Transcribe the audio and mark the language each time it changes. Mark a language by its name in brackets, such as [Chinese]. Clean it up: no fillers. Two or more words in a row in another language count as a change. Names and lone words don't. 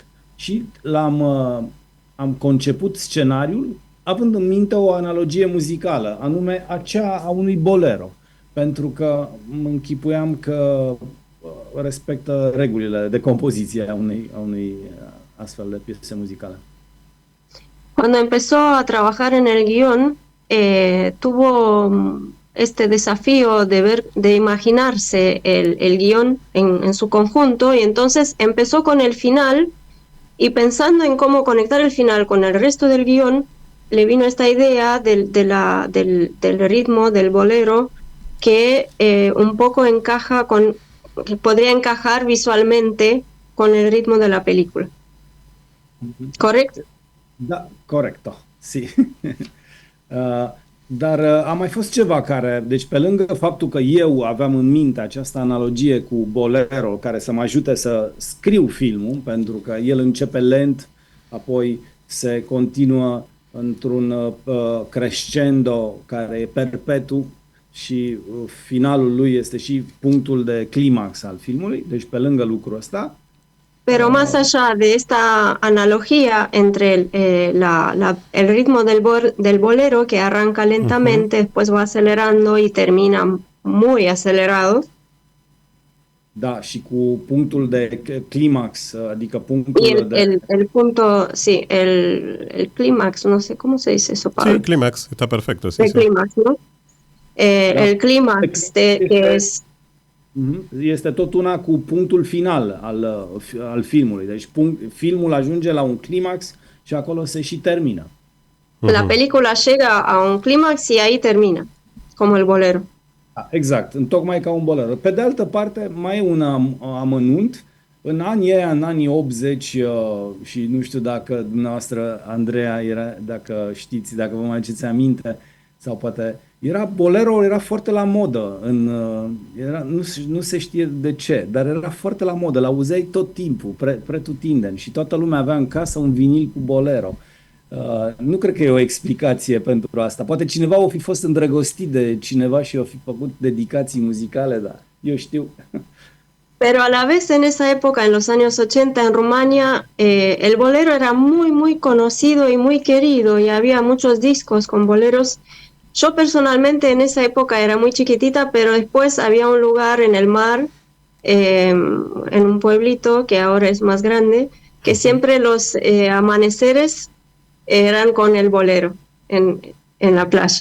[Romanian] Și am conceput scenariul având în minte o analogie muzicală, anume aceea a unui bolero, pentru că mă închipuiam că respectă regulile de compoziție a unei astfel de piese musicale. [Spanish] Cuando empezó a trabajar en el guión, tuvo este desafío de imaginarse el guión en su conjunto, y entonces empezó con el final, y pensando en cómo conectar el final con el resto del guión, le vino esta idea del ritmo del bolero que un poco que podría encajar visualmente con el ritmo de la película. ¿Correcto? [Romanian] Da, corecto. Sí. Dar a mai fost ceva deci pe lângă faptul că eu aveam în minte această analogie cu bolero care să mă ajute să scriu filmul, pentru că el începe lent, apoi se continuă într-un crescendo care e perpetu și finalul lui este și punctul de climax al filmului, deci pe lângă lucrul ăsta. [Spanish] Pero más allá de esta analogía entre el ritmo del bolero, que arranca lentamente, después va acelerando y termina muy acelerado. [Romanian] Da, și cu punctul de climax, adică punctul [Spanish] y el punto, sí, el clímax, no sé cómo se dice eso, Pablo. Sí, clímax, está perfecto. Sí, el clímax, ¿no? El clímax que es... [Romanian] Este tot una cu punctul final al filmului. Deci filmul ajunge la un climax și acolo se și termină. [Spanish] La película llega a un clímax y ahí termina, como el bolero. [Romanian] Exact, tocmai ca un bolero. Pe de altă parte, mai e un amănunt. În anii 80 și nu știu dacă dumneavoastră, Andreea, dacă știți, dacă vă mai aduceți aminte, sau poate... Bolero era foarte la modă, nu se știe de ce, dar era foarte la modă, l-auzeai tot timpul, pretutindeni, și toată lumea avea în casă un vinil cu bolero. Nu cred că e o explicație pentru asta. Poate cineva o fi fost îndrăgostit de cineva și o fi făcut dedicații muzicale, dar eu știu. [Spanish] Pero a la vez en esa época, en los años 80 en Rumania, el bolero era muy, muy conocido y muy querido, y había muchos discos con boleros. Yo personalmente en esa época era muy chiquitita, pero después había un lugar en el mar, en un pueblito que ahora es más grande, que siempre los amaneceres eran con el bolero en la playa.